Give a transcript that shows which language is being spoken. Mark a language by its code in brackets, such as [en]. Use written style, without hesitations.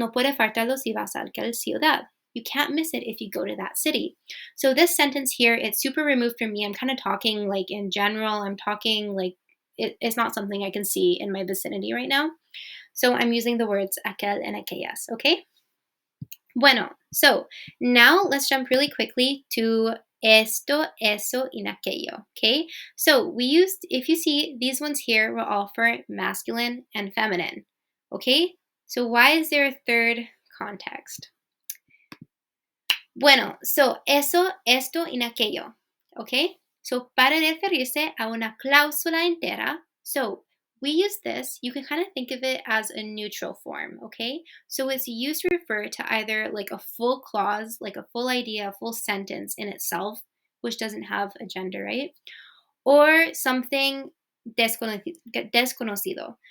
[es] No puede faltarlo si vas a aquel ciudad. [en] You can't miss it if you go to that city. So this sentence here, it's super removed from me. I'm kind of talking like in general. I'm talking like it's not something I can see in my vicinity right now. So I'm using the words aquel and aquellas, okay? Bueno, so now let's jump really quickly to esto, eso, y aquello, okay? So we used, if you see, these ones here were all for masculine and feminine, okay? So why is there a third context? Bueno, so eso, esto, y aquello, okay? So [es] para referirse a una cláusula entera, [en] so we use this, you can kind of think of it as a neutral form, okay? So it's used to refer to either like a full clause, like a full idea, a full sentence in itself, which doesn't have a gender, right? Or something desconocido.